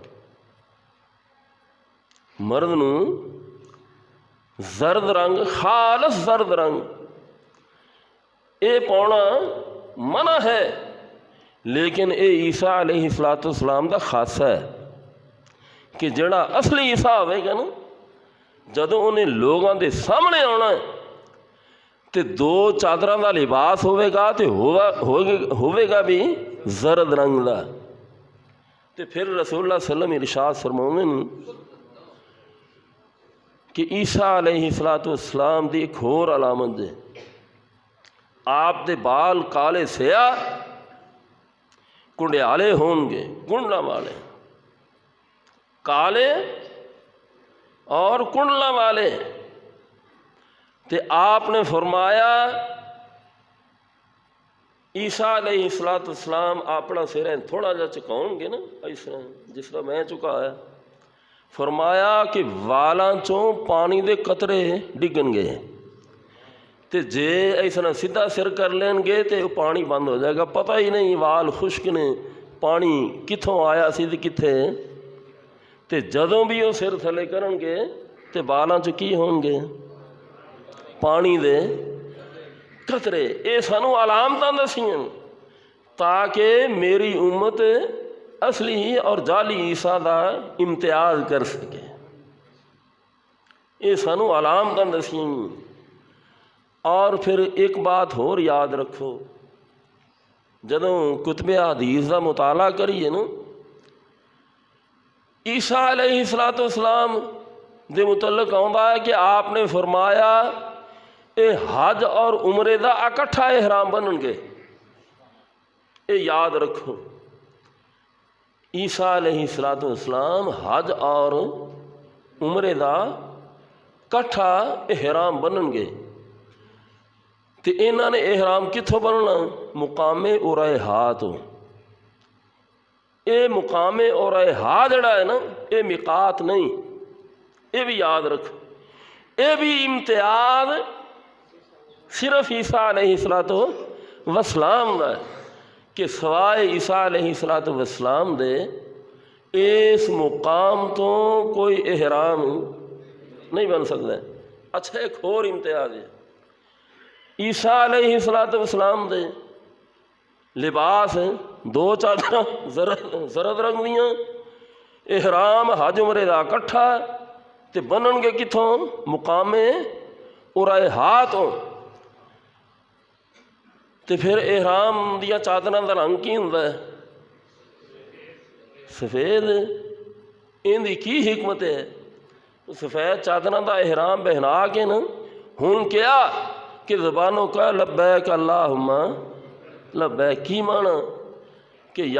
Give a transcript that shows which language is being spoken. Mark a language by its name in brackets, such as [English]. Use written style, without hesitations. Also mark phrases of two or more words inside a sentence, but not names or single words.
[Punjabi] مرد نو زرد رنگ، خالص زرد رنگ اے پاؤنا منع ہے. لیکن اے عیسیٰ علیہ السلام دا خاصہ ہے کہ جڑا اصلی عیسیٰ ہوئے گا نا، جدوں انہیں لوگاں دے سامنے آنا ہے تے 2 چادراں دا لباس ہوئے گا تے ہوئے گا بھی زرد رنگ دا. تے پھر رسول اللہ [Arabic] صلی اللہ علیہ وسلم [Punjabi] ارشاد فرماؤندے نے کہ عیسیٰ علیہ السلام دی ایک اور علامت ہے، آپ دے بال کالے سیاہ کنڈیالے ہون گے، کنڈلا والے، کالے اور کنڈلا والے۔ تے آپ نے فرمایا عیسیٰ علیہ السلام اپنا سر تھوڑا جا چکاؤں گے نا، اس طرح جس طرح میں چکایا، فرمایا کہ والاں چوں پانی دے قطرے ڈگن گے، تے جے اس طرح سیدھا سر کر لیں گے تے پانی بند ہو جائے گا، پتہ ہی نہیں وال خشک نے، پانی کتھوں آیا سی تے کتھے۔ تے جدوں بھی وہ سر تھلے کرن گے تے والاں چ کی ہون گے؟ پانی دے قطرے۔ اے سانو علامتاں دسیاں تاکہ میری امت اصلی اور جعلی عیسیٰ دا امتیاز کر سکے۔ اے سانو علامتاں دسیاں۔ اور پھر ایک بات اور یاد رکھو، جدوں کتب حدیث دا مطالعہ کریے نا، عیسیٰ علیہ السلام دے متعلق آندا ہے کہ آپ نے فرمایا اے حج اور عمرے دا اکٹھا احرام بنن گے۔ اے یاد رکھو، عیسیٰ علیہ السلام حج اور عمرے دا کٹھا احرام بنن گے۔ تے انہاں نے احرام کتھوں بننا؟ مقام ارائحات۔ اے مقام ارائحات جڑا ہے نا، اے میقات نہیں، اے بھی یاد رکھو۔ اے بھی امتیاز صرف عیسیٰ علیہ السلام دا ہے کہ سوائے عیسیٰ علیہ السلام دے اس مقام تو کوئی احرام نہیں بن سکتا ہے۔ اچھا ایک اور امتیاز ہے، عیسیٰ علیہ السلام دے لباس دو چادر زرد رنگ دیاں، احرام حج عمرے دا اکٹھا، تے بنن گے کتھوں؟ مقام ارائحات۔ تے پھر احرام دیا چادراں دا رنگ کی ہوندا ہے؟ سفید۔ ان دی کی حکمت ہے؟ سفید چادراں دا احرام پہنا کے نا، ہن کیا کہ زبانوں کا [Arabic] لبیک اللہم لبیک، [Punjabi] کی مانا کہ یا